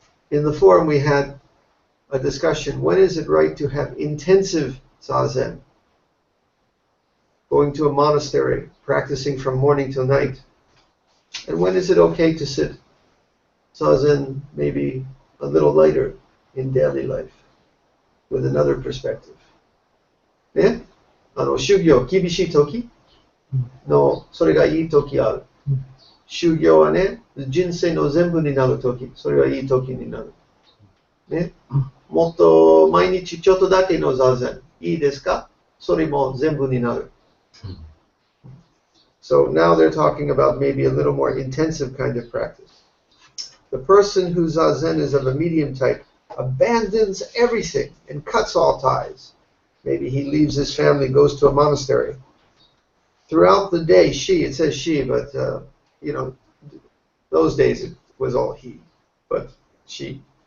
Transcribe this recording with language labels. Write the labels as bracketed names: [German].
[English] In the forum we had a discussion, when is it right to have intensive Zazen? Going to a monastery, practicing from morning till night. And when is it okay to sit Zazen maybe a little lighter in daily life with another perspective? Yeah? [Japanese] 修行、厳しい時の、それがいい時ある。修行はね、人生の全部になる時、それはいい時になる。ね、もっと毎日ちょっとだけの座禅、いいですか？それも全部になる。 [English] So now they're talking about maybe a little more intensive kind of practice. The person whose zazen is of a medium type abandons everything and cuts all ties. Maybe he leaves his family, goes to a monastery. Throughout the day, it says she, but those days it was all he, but she.